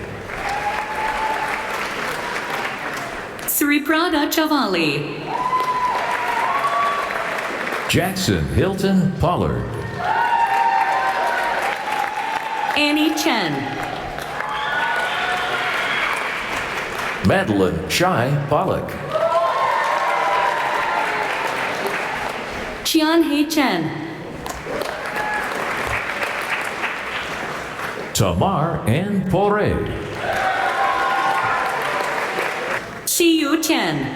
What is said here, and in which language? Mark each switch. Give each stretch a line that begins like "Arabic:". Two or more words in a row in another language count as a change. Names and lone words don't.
English: Sri Prada Chavali. Jackson Hilton Pollard. Annie Chen. Madeline Shai Pollock. Chian Hei Chen. Tamar Ann Poré. Shi Yu Chen.